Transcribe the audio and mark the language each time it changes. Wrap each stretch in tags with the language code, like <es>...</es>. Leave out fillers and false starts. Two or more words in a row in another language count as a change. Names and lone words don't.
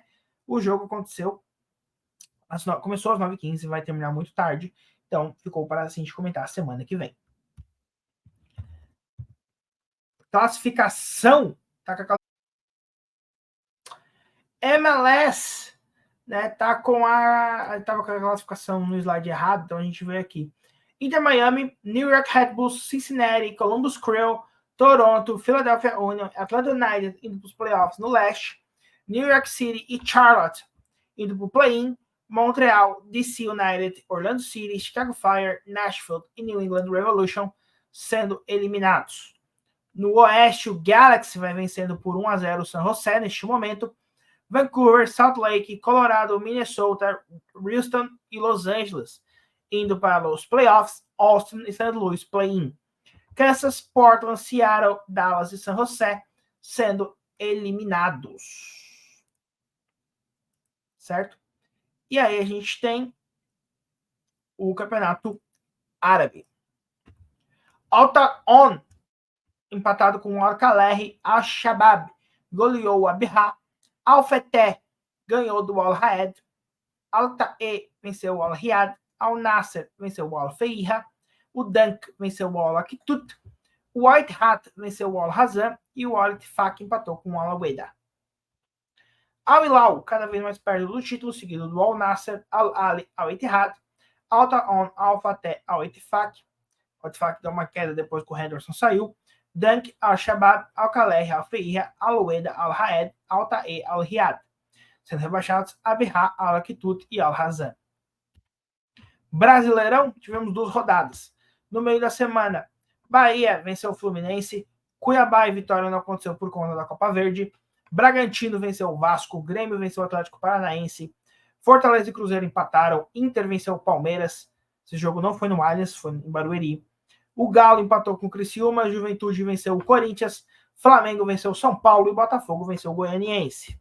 <pt>O jogo aconteceu, começou às 9h15 e vai terminar muito tarde, então ficou para a gente comentar a semana que vem. Classificação, tá com a MLS, né, tava com a classificação no slide errado, então a gente veio aqui. Inter Miami, New York Red Bulls, Cincinnati, Columbus Crew, Toronto, Philadelphia Union, Atlanta United indo para os playoffs no leste, New York City e Charlotte indo para o play-in, Montreal, DC United, Orlando City, Chicago Fire, Nashville e New England Revolution sendo eliminados. No oeste, o Galaxy vai vencendo por 1-0 o San Jose neste momento. Vancouver, Salt Lake, Colorado, Minnesota, Houston e Los Angeles indo para os playoffs, Austin e St. Louis play-in. Kansas, Portland, Seattle, Dallas e San Jose sendo eliminados. Certo? E aí a gente tem o campeonato árabe. Alta On, empatado com o Al-Khaler, Al-Shabaab goleou o Abha, Al-Fateh ganhou do Al-Raed, Al-Ta'e venceu o Al-Riyad, Al-Nasser venceu o Al-Feiha, o Dunk venceu o Al-Aktut, o White Hat venceu o Al-Hazan e o Al-Ittifaq empatou com o Al-Aweda. Al-Hilal, cada vez mais perto do título, seguido do Al-Nasser, Al-Ali, Al-Ittihad, Al-Ta'on, Al-Fateh, Al-Ittifaq. O Ittifaq deu uma queda depois que o Henderson saiu. Dunk, Al-Shabaab, Al-Khaler, Al-Feiha, Al-Aweda, Al-Raed, Al-Ta'e, Al-Riyad. Sendo rebaixados Abha, Al-Aktut e Al-Hazan. Brasileirão, tivemos 2 rodadas. No meio da semana, Bahia venceu o Fluminense, Cuiabá e Vitória não aconteceu por conta da Copa Verde, Bragantino venceu o Vasco, Grêmio venceu o Atlético Paranaense, Fortaleza e Cruzeiro empataram, Inter venceu o Palmeiras, esse jogo não foi no Allianz, foi em Barueri, o Galo empatou com o Criciúma, Juventude venceu o Corinthians, Flamengo venceu o São Paulo e Botafogo venceu o Goianiense.</pt>